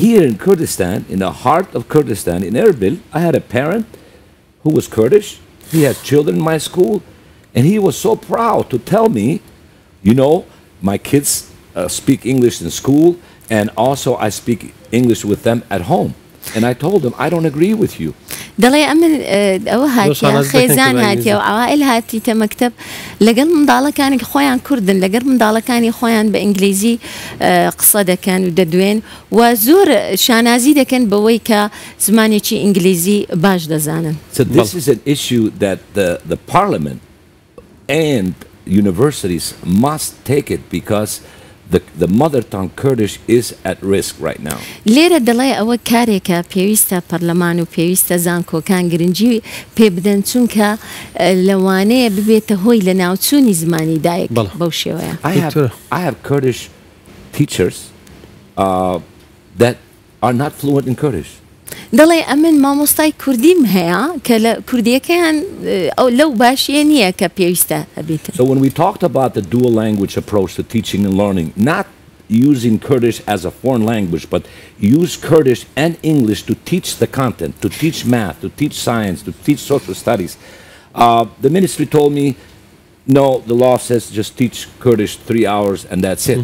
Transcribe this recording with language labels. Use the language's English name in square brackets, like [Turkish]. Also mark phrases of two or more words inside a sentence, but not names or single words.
[English] Here in Kurdistan, in the heart of Kurdistan, in Erbil, I had a parent who was Kurdish. He had children in my school, and he was so proud to tell me, you know, my kids speak English in school, and also I speak English with them at home. And I told him, I don't agree with you. [Central Kurdish] دەڵێ ئەمن ئەوە هاتیە خێزان هاتیە و ئەوائل هاتیتە مەکتەب لەگەڵ منداڵەکانی خۆیان کوردن لەگەر منداڵەکانی خۆیان بە ئینگلیزی قسە دەکەن و دەدوێن و زۆر شانازی دەکەن بەوەی کە زمانێکی ئینگلیزی باش دەزانن. [English] So this is an issue that the parliament and universities must take it, because the mother tongue Kurdish is at risk right now. [Central Kurdish] لێرە دەڵێ ئەوە کارێکە پێویستە پەرلەمان و پێویستە زانکۆکان گرنگی پێ بدەن چونکە لەوانەیە ببێتە هۆی لە ناوچوونی زمانی دایک بەو شێوەیە. [English] I have Kurdish teachers that are not fluent in Kurdish. [Central Kurdish] دەڵێ ئەمن مامۆستای کوردیم هەیە کە لە کوردیەکەیان ئەو لەو باشیە نییە کە پێویستە هەبێتن. [English] So when we talked about the dual language approach to teaching and learning, not using Kurdish as a foreign language, but use Kurdish and English to teach the content, to teach math, to teach science, to teach social studies. The ministry told me, no, the law says just teach Kurdish 3 hours and that's it.